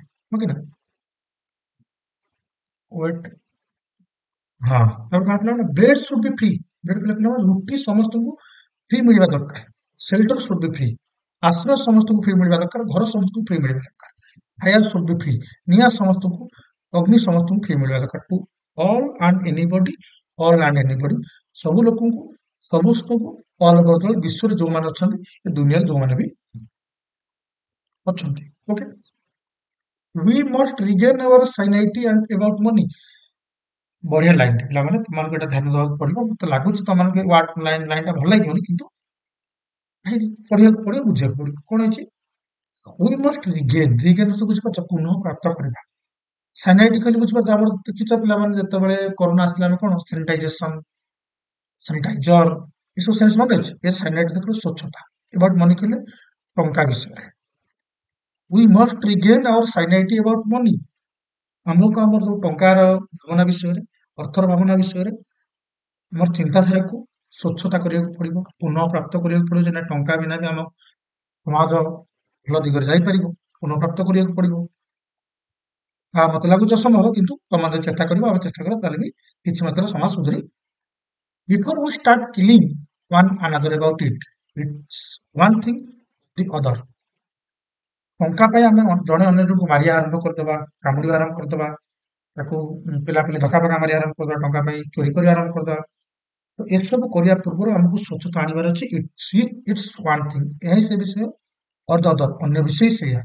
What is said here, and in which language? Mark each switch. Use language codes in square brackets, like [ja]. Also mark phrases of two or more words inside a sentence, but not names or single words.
[or] ଓକେ ନା, ୱେଟ୍, ହଁ, ତାପରେ କଣ ପିଲା [en] bread should be free, [or] ବ୍ରେଡ୍ ପିଲା ରୁଟି ସମସ୍ତଙ୍କୁ ଫ୍ରି ମିଳିବା ଦରକାର, [en] shelter should be free, [or] ଆଶ୍ରୟ ସମସ୍ତଙ୍କୁ ଫ୍ରି ମିଳିବା ଦରକାର, ଘର ସମସ୍ତଙ୍କୁ ଫ୍ରି ମିଳିବା ଦରକାର, [en] fire should be free, [or] ନିଆଁ ସମସ୍ତଙ୍କୁ, ଅଗ୍ନି ସମସ୍ତଙ୍କୁ ଫ୍ରି ମିଳିବା ଦରକାର, [en] to all and anybody, all and anybody, [or] ସବୁ ଲୋକଙ୍କୁ, ସମସ୍ତଙ୍କୁ, [en] all over the [or] ବିଶ୍ୱରେ ଯୋଉମାନେ ଅଛନ୍ତି, ଏ ଦୁନିଆରେ ଯୋଉମାନେ ବି ଅଛନ୍ତି। ଓକେ, [en] we must regain our sanity and about money. [or] बढ़िया लाइन पिलाମାନେ ତୁମମାନଙ୍କୁ ଏଟା ଧ୍ୟାନ ଦେବାକୁ ପଡିବ। ମତେ ଲାଗୁଛି ତମମାନଙ୍କୁ ଏ ୱାର୍ଡ ଲାଇନଟା ଭଲ ଲାଗିବନି, କିନ୍ତୁ ପଢିବାକୁ ପଡିବ, ବୁଝିବାକୁ ପଡିବ। କଣ ହେଇଛି, [en] we must regain, [or] ରିଗେନ୍ ଅର୍ଥ ବୁଝିପାରୁଛ, ପୁନଃ ପ୍ରାପ୍ତ କରିବା। ସାନିଟାଇଟି କହିଲେ ବୁଝିପାରୁଛ, ଆମର ଦେଖିଛ ପିଲାମାନେ ଯେତେବେଳେ କରୋନା ଆସିଥିଲା ଆମେ କଣ ସାନିଟାଇଜେସନ, ସାନିଟାଇଜର, ଏସବୁ ସେନ୍ସ ମନେ ଅଛି। ଏ ସାନିଟାଇଟି କହିଲେ ସ୍ୱଚ୍ଛତା, [en] about money [or] କହିଲେ ଟଙ୍କା ବିଷୟରେ। [en] we must regain our sanity about money, [or] ଆମକୁ ଆମର ଯୋଉ ଟଙ୍କାର ଭାବନା ବିଷୟରେ, ଅର୍ଥର ଭାବନା ବିଷୟରେ ଆମର ଚିନ୍ତାଧାରାକୁ ସ୍ୱଚ୍ଛତା କରିବାକୁ ପଡିବ, ପୁନଃ ପ୍ରାପ୍ତ କରିବାକୁ ପଡିବ, ଯେ ନା ଟଙ୍କା ବିନା ବି ଆମ ସମାଜ ଭଲ ଦିଗରେ ଯାଇପାରିବ, ପୁନଃ ପ୍ରାପ୍ତ କରିବାକୁ ପଡିବ। ମତେ ଲାଗୁଛି ଅସମ୍ଭବ, କିନ୍ତୁ ତମେ ଯଦି ଚେଷ୍ଟା କରିବ, ଆମେ ଚେଷ୍ଟା କରିବା, ତାହେଲେ ବି କିଛି ମାତ୍ରାରେ ସମାଜ ସୁଧୁରି। [en] before we start killing one another about it, it's one thing the other। [or] ଟଙ୍କା ପାଇଁ ଆମେ ଜଣେ ଅନ୍ୟ ଜଣଙ୍କୁ ମାରିବା ଆରମ୍ଭ କରିଦବା, କାମୁଡିବା ଆରମ୍ଭ କରିଦବା, ତାକୁ ପିଲାପିଲି ଧକ୍କା ଫକା ମାରିବା ଆରମ୍ଭ କରିଦବା, ଟଙ୍କା ପାଇଁ ଚୋରି କରିବା ଆରମ୍ଭ କରିଦବା। ତ ଏସବୁ କରିବା ପୂର୍ବରୁ ଆମକୁ ସ୍ୱଚ୍ଛତା ଆଣିବାର ଅଛି। [en] it's one thing, [or] ଏହା ହିଁ ସେ ବିଷୟ, [en] or the other, [or] ଅନ୍ୟ ବିଷୟ ସେଇଆ।